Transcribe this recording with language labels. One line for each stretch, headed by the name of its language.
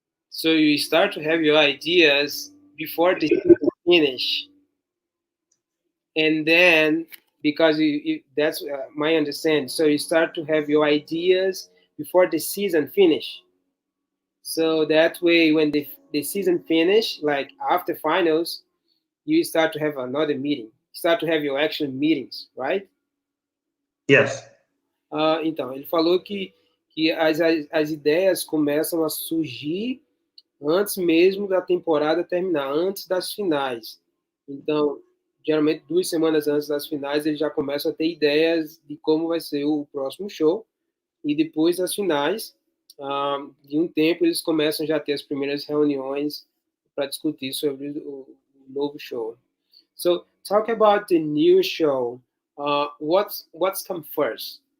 English: So you start to have your ideas before the season finish, and then because that's my understanding. So you start to have your ideas before the season finish. So that way, when the season finish, like after finals, you start to have another meeting. Start to have your actual meetings, right? Yes.
Portuguese: Então, ele falou que as ideias começam a surgir antes mesmo da temporada terminar, antes das finais. Então, geralmente 2 semanas antes das finais, eles já começam a ter ideias de como vai ser o próximo show. E depois das finais, de um tempo, eles começam já a ter as primeiras reuniões para discutir sobre o novo show.
English: So, talk about the new show. What's come first?